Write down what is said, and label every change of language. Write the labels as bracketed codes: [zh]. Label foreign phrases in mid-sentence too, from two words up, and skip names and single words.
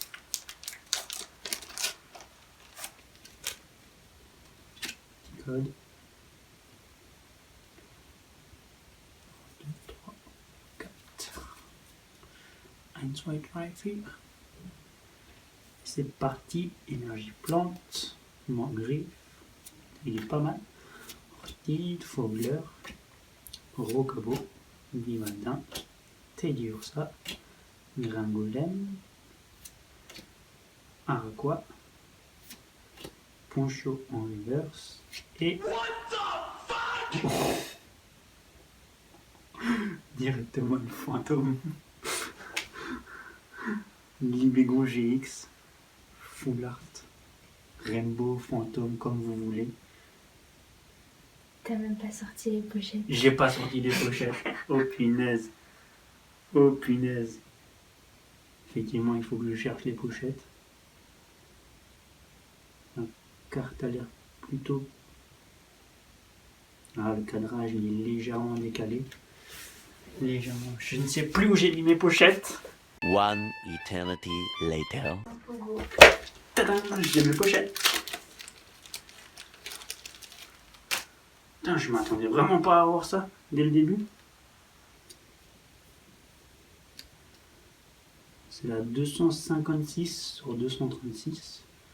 [fr] Petit code. 2, 3, 4. [de] Eins, zwei, drei, vier. [fr] C'est parti, énergie plante, griffe, il est pas mal. Orchid, Fogler, Rocabo, Vivaldin, Teddy Ursa, Gringolem, Araqua, Poncho en reverse et directement le fantôme. Libego GX, Full Art, Rainbow, Fantôme, comme vous voulez. T'as même pas sorti les pochettes. J'ai pas sorti les pochettes. Oh punaise. Oh punaise. Effectivement, il faut que je cherche les pochettes. La carte a l'air plutôt... Ah, le cadrage, il est légèrement décalé. Légèrement. Je ne sais plus où j'ai mis mes pochettes. [en] One eternity later. [fr] Tadam, j'ai mes pochettes. Putain, je m'attendais vraiment pas à avoir ça dès le début. C'est la 256 sur 236.